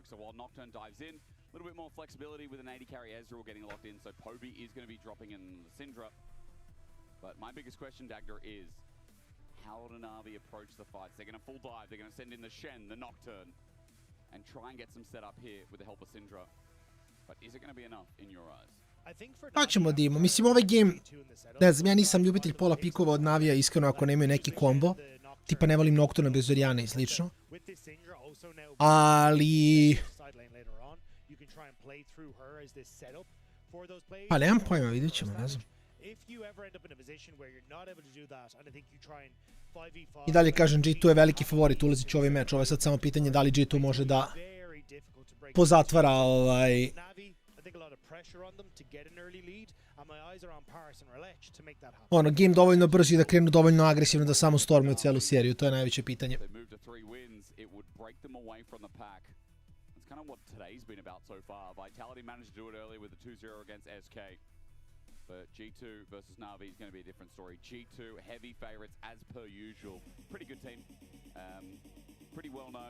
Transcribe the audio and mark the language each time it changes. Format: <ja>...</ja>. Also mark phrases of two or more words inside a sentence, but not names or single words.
<en>So while Nocturne dives in, a little bit more flexibility with an 80 carry Ezreal getting locked in. So Poby is going to be dropping in the Syndra. But my biggest question, Dagger, is how do Navi approach the fights? They're going to full dive. They're going to send in the Shen, the Nocturne, and try and get some setup here with the help of Syndra. But is it going to be enough in your eyes?</en> <sr>Pa ćemo da imamo. Mislim, ovaj game, ne znam, ja nisam ljubitelj pola pikova od Navija, iskreno, ako nemaju neki kombo. Tipa ne volim Nocturne bez Oriana i slično. Ali pa nemam pojma, vidjet ćemo, ne znam. I dalje kažem, G2 je veliki favorit ulazit će ovaj meč. Ovo je sad samo pitanje da li G2 može da pozatvara ono, game dovoljno brzo i da krenu dovoljno agresivno da samo stormuju celu seriju. To je najveće pitanje.</sr> <en>But G2 versus Navi is going to be a different story. G2, heavy favorites as per usual. Pretty good team. Pretty well known.</en>